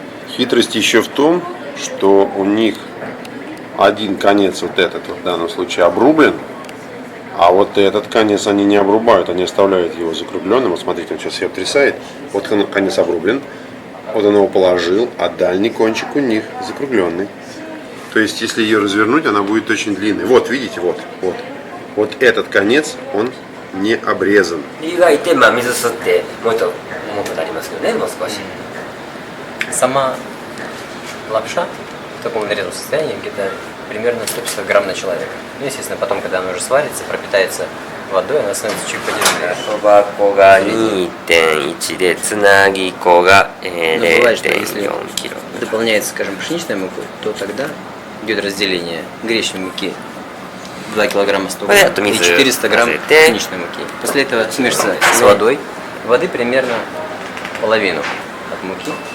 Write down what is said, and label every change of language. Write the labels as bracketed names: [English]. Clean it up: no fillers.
[Russian] Хитрость еще в том, что у них один конец, вот этот вот в данном случае, обрублен, а вот этот конец они не обрубают, они оставляют его закругленным. Вот смотрите, он сейчас ее трясает. Вот конец обрублен, вот он его положил, а дальний кончик у них закругленный. То есть, если ее развернуть, она будет очень длинной. Вот, видите, вот. Вот этот конец, он не обрезан. [Japanese] 湯がいて、まあ、水吸ってもうちょっとありますけどねもう少し [Russian] Сама лапша в таком нарезанном состоянии где-то примерно 150 грамм на человека. Ну, естественно, потом, когда она уже сварится, пропитается водой, она становится чуть подешевле. [Japanese] そば粉が 2.1 でつなぎ粉が [Russian] Но бывает, что если [Japanese] 0.4 キロ [Russian] дополняется, скажем, пшеничной мукой, то тогда идет разделение гречневой муки 2 килограмма 100 грамм Понятно, и 400 грамм мизер. пшеничной муки. После этого смешивается с водой. Воды примерно половину от муки.